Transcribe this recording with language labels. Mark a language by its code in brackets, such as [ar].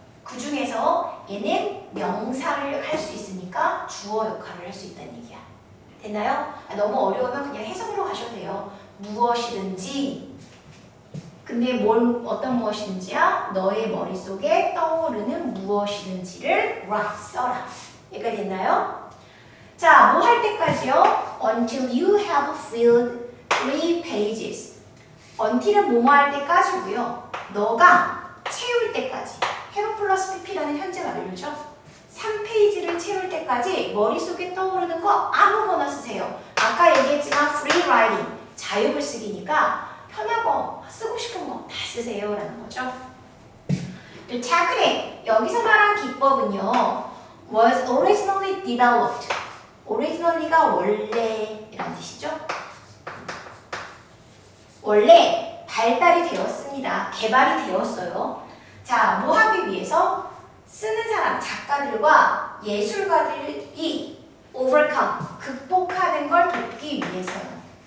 [ko] 그 중에서 얘는 명사를 할 수 있으니까 주어 역할을 할 수 있다는 얘기야. 됐나요? 너무 어려우면 그냥 해석으로 가셔도 돼요. 무엇이든지. 근데 어떤 무엇이든지야? 너의 머릿속에 떠오르는 무엇이든지를 write, 써라. 얘가 됐나요? 자, 뭐 할 때까지요? [en] Until you have filled 3 pages. [ko] until은 뭐뭐 할 때까지고요. 너가 채울 때까지. have 플러스 pp라는 현재 완료죠. 3페이지를 채울 때까지 머릿속에 떠오르는 거 아무거나 쓰세요. 아까 얘기했지만 free writing, 자유글쓰기니까 편한 거, 쓰고 싶은 거 다 쓰세요 라는 거죠. 또 technique, 여기서 말한 기법은요. [en] was originally developed. [ko] originally가 원래라는 뜻이죠. 원래 발달이 되었습니다. 개발이 되었어요. 자, 뭐 하기 위해서? 쓰는 사람, 작가들과 예술가들이 overcome, 극복하는 걸 돕기 위해서요.